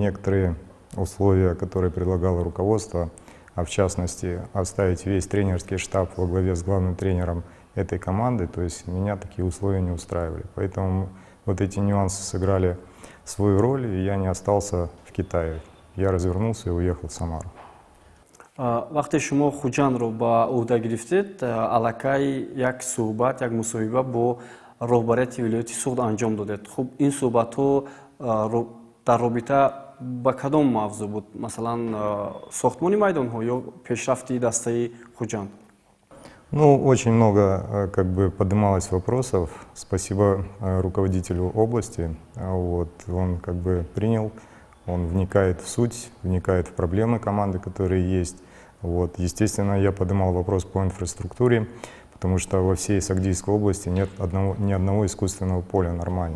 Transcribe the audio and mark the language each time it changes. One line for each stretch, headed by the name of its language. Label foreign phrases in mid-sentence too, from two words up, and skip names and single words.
Russian: Но некоторые условия, которые предлагало руководство, а в частности оставить весь тренерский штаб во главе с главным тренером этой команды, то есть меня такие условия не устраивали. Поэтому вот эти нюансы сыграли свою роль, и я не остался в Китае. Я развернулся и уехал в Самару.
Tajik: вақте шумо хуҷанро ба ӯҳда гирифтед, аллакай як суҳбат, як мусоҳиба бо роҳбарияти вилояти суғд анҷом додед. Хуб, ин суҳбатҳо дар робита ба кадом мавзӯъ буд? Масалан, сохтмони майдонҳо ё пешрафти дастаи хуҷанд?
Russian: Ну, очень много как бы поднималось вопросов. Спасибо руководителю области. Вот, он как бы принял, он вникает в суть, вникает в проблемы команды, которые есть. Вот, естественно, я поднимал вопрос по инфраструктуре, потому что во всей Сагдийской области нет ни одного искусственного поля нормально.